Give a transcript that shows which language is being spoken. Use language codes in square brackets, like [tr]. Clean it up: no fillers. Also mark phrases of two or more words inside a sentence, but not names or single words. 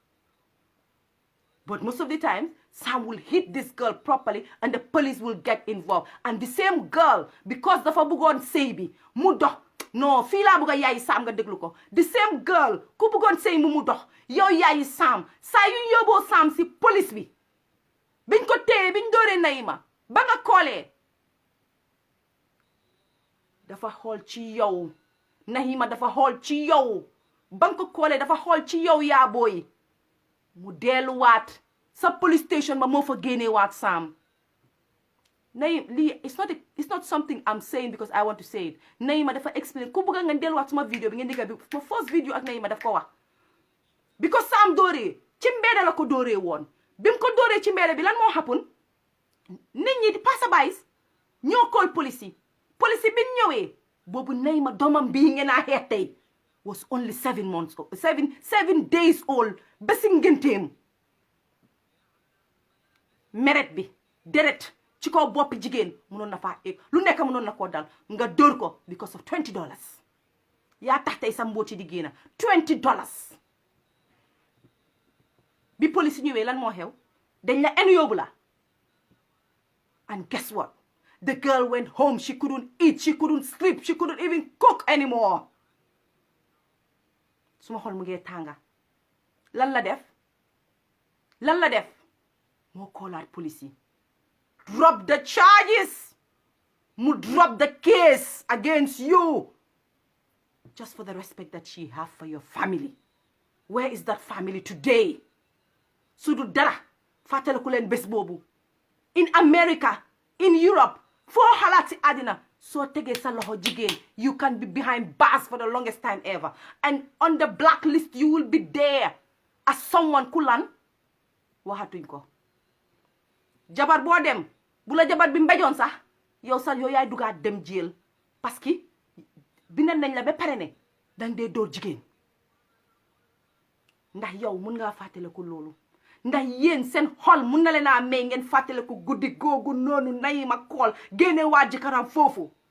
[en] but most of the time Sam will hit this girl properly and the police will get involved and the same girl [wo] because dafa bëggoon sëy bi mu dox non fii laa bëgg a yaayi Sam nga déglu ko [en] the same girl [wo] ku bëggoon sëy mu dox yow yaayi Sam saa yu yóbboo Sam si police bi biñ ko téye biñ dooree Nahima ba nga koolee dafa xool ci yow Nahima dafa xool ci yow ba nga ko koolee dafa xool ci yow yaa booy mu delluwaat sa police station ba moo fa génneewaat Sam Nahima lii [en] it's not something I'm saying because I want to say it [wo] Nahima dafa explain ku bëgg nga delluwaat suma vidéo bi ngeen digga bi ma first vidéo ak Nahima daf ko wax because Sam dooree ci mbedda la ko dooree woon bi mu ko dooree ci mbedda bi lan moo happen nit ñi di passabays ñoo [en] call police [wo] yi bi ñëwee boobu Nahima doomam bii ngeen a xeex tey [en] was only 7 months old 7 days old [wo] ba si ngenteem meret bi deret ci kaw boppi jigéen mënoon na faa egg lu nekk mënoon na koo dal nga dóor ko because of $20 yaa tax tey sa mbooti di génn $20 bi police ñëwee lan moo xew dañ la enu yóbbu la [en] and guess what the girl went home she couldn't eat she couldn't sleep she couldn't even cook anymore [wo] suma xol mu ngee tànga lan la def moo koolaat police yi [en] drop the charges [wo] mu [en] drop the case against you just for the respect that she have for your family where is that family today [wo] su du dara fàttaliku leen bés boobu [en] in America in [wo] Europe foo xalaat si àddina soo tegee sa loxo jigéen [en] you can be behind bars for the longest time ever and on the blacklist you will be there as someone [wo] ku lan waxatuñ ko jabar boo dem bu la jabar bi mbejoon sax yow yaay dugaat dem jël [fr] parce que [wo] bindal nañ la ba pare ne dang dee dóor jigéen ndax yow mun ngaa fàttaliku loolu ndax yéen seen xol mun na leen a may ngeen fàttaliku guddi googu noonu Nahima kool génne waa jëkkëram foofu